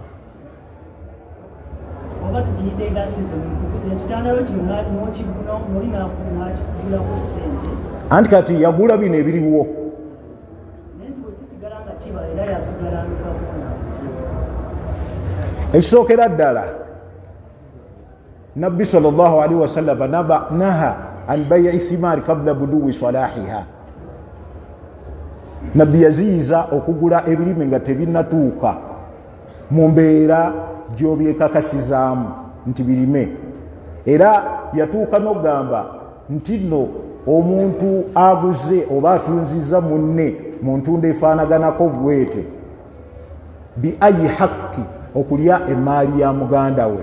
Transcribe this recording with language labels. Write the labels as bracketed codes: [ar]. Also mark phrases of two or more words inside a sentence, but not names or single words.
[lg] Anti kati yagula bino ebiriwo. [ar] Ekisookera ddala Nabbi صلى الله عليه وسلم نهى عن بيع الثمار قبل بدو صلاحها. [lg] Nabbi yaziyiza okugula ebirime nga tebinnatuuka mu mbeera gy'obyekakasizaamu nti birime. Era yatuuka n'ogamba nti nno omuntu aguze oba atunziza munne mu ntunda efaanaganako bwete [ar] بغير حق, [lg] okulya emaali ya muganda we.